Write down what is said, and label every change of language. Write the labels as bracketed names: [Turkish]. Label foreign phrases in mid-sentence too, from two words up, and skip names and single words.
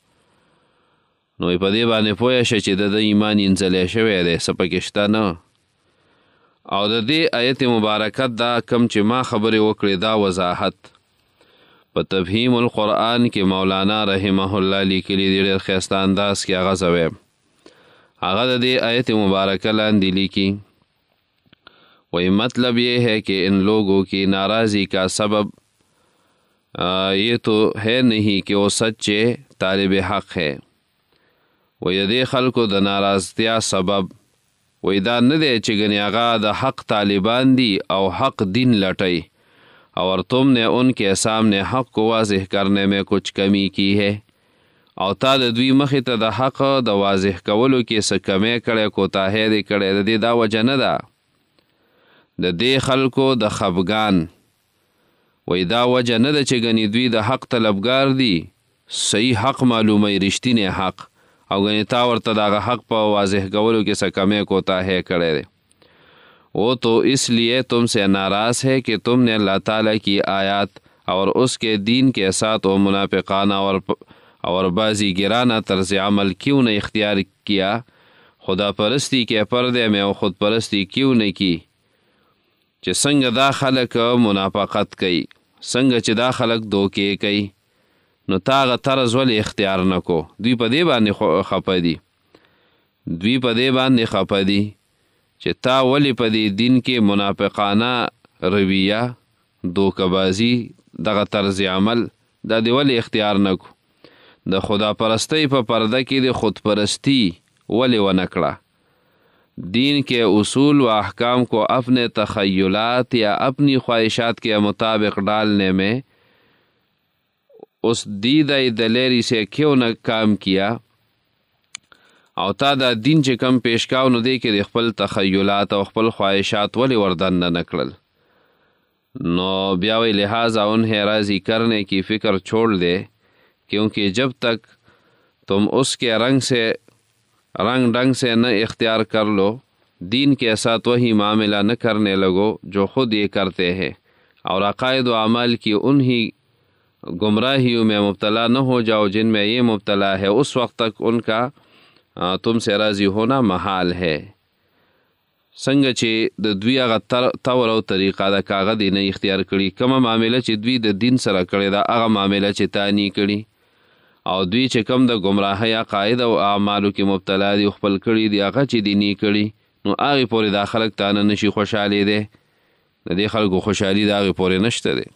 [Pashto] نو په دې باندې پوه شه چې د ایمان انځلی شوی دی څه پکې شته نه او د دې آیت مبارکه دا کم چې ما خبرې وکړې دا وضاحت په تفهیم القرآن کې مولانا [Arabic] رحمه الله [Pashto] لیکلي دی ډېر ښایسته انداز کې هغه زه ویم هغه د دې آیت مبارکه لاندې لیکي [Urdu] وہی مطلب یہ ہے کہ ان لوگوں کی ناراضی کا سبب یہ تو ہے نہیں کہ وہ سچے طالب حق ہے وہی [Pashto] دې خلکو د ناراضتیا سبب وہی دا نه دی چې ګنې هغه د حق طالبان دي او حق دین لټئ [Urdu] اور تم نے ان کے سامنے حق کو واضح کرنے میں کچھ کمی کی ہے [Pashto] او تا د دوی مخې ته د حق د واضح کولو کې څه کمی کړی کوتاهی دې کړی د دې دا وجه نه ده د دې خلکو د خفګان وای دا وجه نه ده چې ګنې دوی د حق طلبګار دي صحیح حق معلوموي رښتینی حق او ګنې تا ورته د هغه حق په واضح کولو کې څه کمی کوتاهی کړی دی [Urdu] وہ تو اس لیے تم سے ناراض ہے کہ تم نے اللہ تعالیٰ کی آیات اور اس کے دین کے ساتھ وہ منافقانہ اور بازی گرانہ طرز عمل کیوں نے اختیار کیا خدا پرستی کے پردے میں وہ خود پرستی کیوں نے کی [Pashto] چې څنګه دا خلک منافقت کوي څنګه چې دا خلک دوکې کوي نو تا هغه طرز ولې اختیار نه کو دوی په دې باندې خفه دي چې تا ولې په دې دین کې منافقانه رویه دوکه‌بازي دغه طرز عمل دا دی ولې اختیار نه کو؟ د خدا پرستی په پرده کې د خودپرستی ولې ونه کړه؟ [Urdu] دین کے اصول و احکام کو اپنے تخیلات یا اپنی خواہشات کے مطابق ڈالنے میں اس دیدہ دلیری سے کیوں نہ کام کیا؟ [Pashto] او تا دا دین چې کم پیش کاو نو دی کې د خپل تخیلات او خپل خواہشات ولې وردن نه کړل؟ نو بیا وی [Urdu] لہٰذا انہیں راضی کرنے کی فکر چھوڑ دے، کیونکہ جب تک تم اس کے رنگ ڈنگ سے نہ اختیار کر لو، دین کے ساتھ وہی معاملہ نہ کرنے لگو جو خود یہ کرتے ہیں، اور عقائد و اعمال کی انہی گمراہیوں میں مبتلا نہ ہو جاؤ جن میں یہ مبتلا ہے، اس وقت تک ان کا تم سے راضی ہونا محال ہے. [Pashto] څنګه چې د دوی هغه طور او طریقه د کاغه دی نه اختیار کړي، کومه معامله چې دوی د دین سره کړې ده هغه معامله چې تا نی کړي، او دوی چې کم د ګمراهۍ عقاید او اعمالو کې مبتلا دي خپل کړي دي هغه چې دی نی کړي، نو هغې پورې دا خلک تا نه نشي خوشحالي دی، د دې خلکو خوشحالي د هغې پورې نشته دی.